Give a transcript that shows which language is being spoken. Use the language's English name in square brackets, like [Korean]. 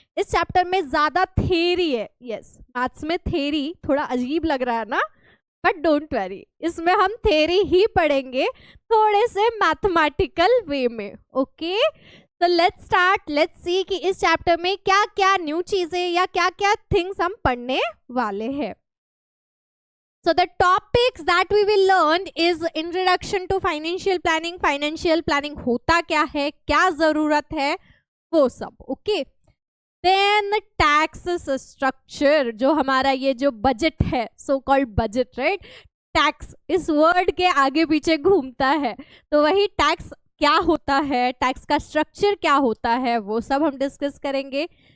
[Hindi] इस चैप्टर में ज्यादा थ्योरी है, यस, मैथ्स में थ्योरी थोड़ा अजीब लग रहा है ना, [English] but don't worry, [Hindi] इसमें हम थ्योरी ही पढ़ेंगे थोड़े से मैथमेटिकल वे में, ओके? तो [English] let's start, let's see [Hindi] कि इस चैप्टर में क्या क्या न्यू चीजें या क्या क्या थिंग्स हम पढ़ने वाले हैं। [English] So the topics that we will learn is introduction to financial planning, financial planning [Hindi] होता क्या है, क्या जरूरत है, वो सब, ओके? देन टैक्स स्ट्रक्चर, जो हमारा ये जो बजट है, so called budget, right? Tax इस वर्ड के आगे पीछे घूमता है, तो वही टैक्स क्या होता है, टैक्स का स्ट्रक्चर क्या होता है, वो सब हम डिस्कस करेंगे।